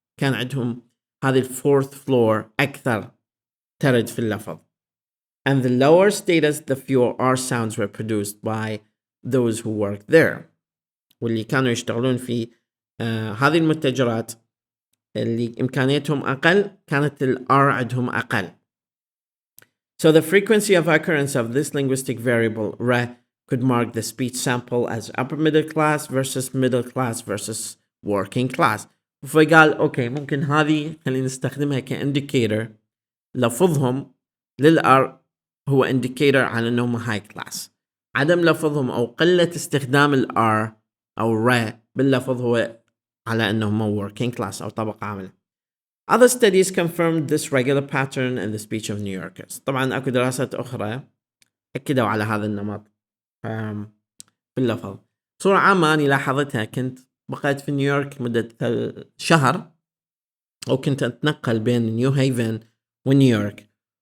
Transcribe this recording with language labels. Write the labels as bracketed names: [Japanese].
[Arabic] كان عندهم هذه [English] fourth floor [Arabic] أكثر ترد في اللفظ. [English] And the lower status, the fewer R sounds were produced by those who worked there. [Arabic] واللي كانوا يشتغلون في هذه المتجرات اللي إمكانيتهم أقل كانت ال R عندهم أقل. [English] So the frequency of occurrence of this linguistic variable re could mark the speech sample as upper middle class versus working class. [Arabic] فقال أوكي ممكن هذه خلينا نستخدمها كإنديكيتور. لفظهم للR هو indicator على أنهم [English] high class. [Arabic] عدم لفظهم أو قلة استخدام الR أو re باللفظ هو على أنهم [English] working class [Arabic] أو طبقة عاملة. [English] Other studies confirmed this regular pattern in the speech of New Yorkers. [Arabic] طبعا أكو دراسات أخرى أكدوا على هذا النمط باللفظ. بصورة عامة أنا لاحظتها، كنت بقيت في نيويورك مدة شهر، أو كنت أتنقل بين نيو هيفن ونيويورك.